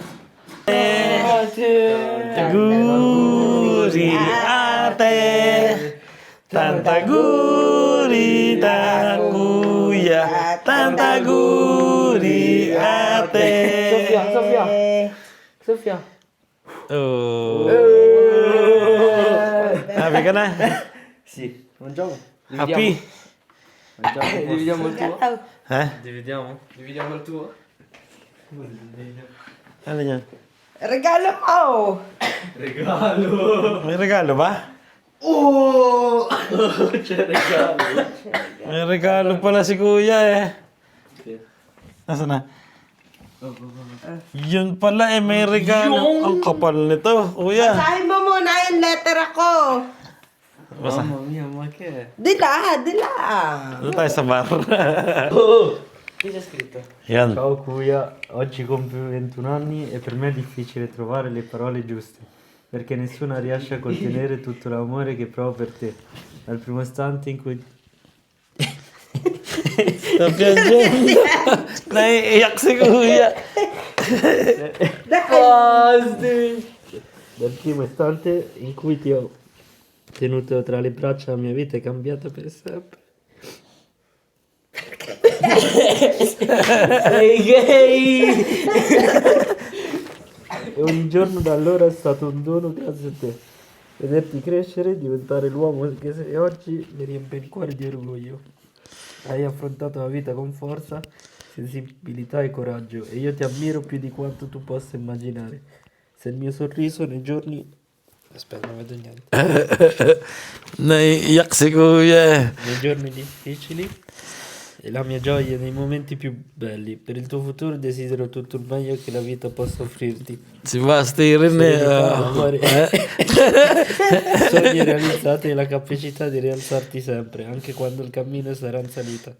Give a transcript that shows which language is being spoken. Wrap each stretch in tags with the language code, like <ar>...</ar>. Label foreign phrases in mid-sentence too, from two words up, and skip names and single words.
<tl>Tantaguri ate, tantaguri ta kuya, tantaguri ate. Sofia. Sofia. Oh. Happy ka na?</tl> <it>Sì. Mangiamo.</it> <en>Happy?</en> <it>Dividiamo il tuo.</it> <tl>Ha?</tl> <it>Dividiamo il tuo.</it> <tl>Ano yan? Regalo mo! May regalo ba?</tl> <it>Oh! C'è regalo.</it> <tl>May regalo pala si kuya eh. Nasaan na? Yun pala eh, may regalo. Ang kapal nito, kuya. Basahin mo muna yung letter ako. Basta.</tl> <it>Mamma mia, ma che è?</it> <tl>Dila. Doon tayo sa bar.</tl> <it>Che c'è scritto?</it> <tl>Yan.</tl> <it>Ciao Cuia, oggi compio 21 anni e per me è difficile trovare le parole giuste, perché nessuna riesce a contenere tutto l'amore che provo per te. Dal primo istante in cui Sto piangendo.</it> <tl>Naiiyak si kuya.</tl> <it>dal primo istante in cui ti ho tenuto tra le braccia la mia vita è cambiata per sempre. Sei gay! E ogni giorno da allora è stato un dono grazie a te. Vederti crescere e diventare l'uomo che sei oggi mi riempie il cuore di orgoglio. Hai affrontato la vita con forza, sensibilità e coraggio e io ti ammiro più di quanto tu possa immaginare. Se il mio sorriso nei giorni... Aspetta, non vedo niente.</it> <tl>Naiiyak si kuya.</tl> <it>Nei giorni difficili e la mia gioia nei momenti più belli. Per il tuo futuro desidero tutto il meglio che la vita possa offrirti.</it> <tl>Si Basti rin eh.</tl> <it>Serenità, amore. Sogni realizzati e la capacità di rialzarti sempre, anche quando il cammino sarà in salita.</it>